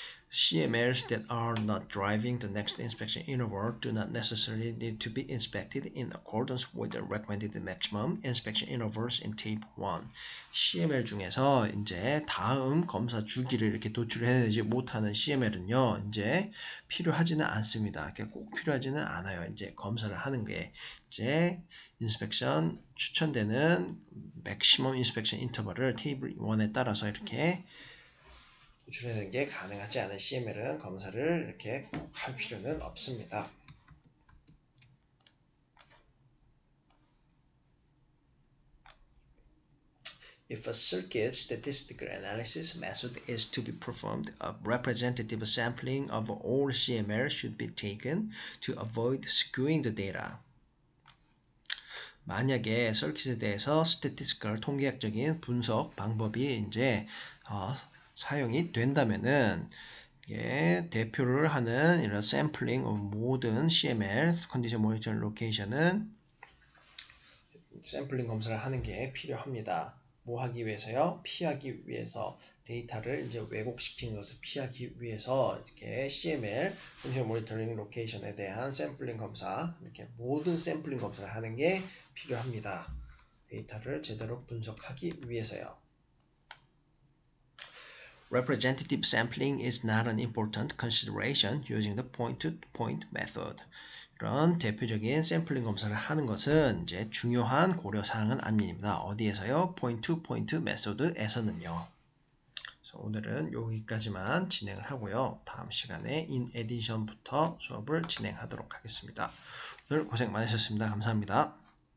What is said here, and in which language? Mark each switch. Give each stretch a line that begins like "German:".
English: CMLs that are not driving the next inspection interval do not necessarily need to be inspected in accordance with the recommended maximum inspection intervals in Tape 1.
Korean: CML 중에서 이제 다음 검사 주기를 이렇게 도출해내지 못하는 CML은요, 이제 필요하지는 않습니다. 꼭 필요하지는 않아요. 이제 검사를 하는 게 이제 인스펙션 추천되는 맥시멈 인스펙션 인터벌을 테이블 1에 따라서 이렇게 도출하는 게 가능하지 않은 CML은 검사를 이렇게 꼭 할 필요는 없습니다.
English: If a circuit statistical analysis method is to be performed, a representative sampling of all CML should be taken to avoid skewing the data.
Korean: 만약에 서킷에 대해서 statistical 통계학적인 분석 방법이 이제 사용이 된다면은 대표를 하는 이런 샘플링 모든 CML 컨디션 모니터 로케이션은 샘플링 검사를 하는 게 필요합니다. 뭐 하기 위해서요? 피하기 위해서 데이터를 이제 왜곡시키는 것을 피하기 위해서 이렇게 CML 컨디션 모니터링 로케이션에 대한 샘플링 검사 이렇게 모든 샘플링 검사를 하는 게 필요합니다. 데이터를 제대로 분석하기 위해서요.
English: Representative sampling is not an important consideration using the point-to-point method.
Korean: 이런 대표적인 샘플링 검사를 하는 것은 이제 중요한 고려 사항은 아닙니다. 어디에서요? point-to-point method에서는요. 그래서 오늘은 여기까지만 진행을 하고요. 다음 시간에
English: in addition
Korean: 부터 수업을 진행하도록 하겠습니다. 오늘 고생 많으셨습니다. 감사합니다.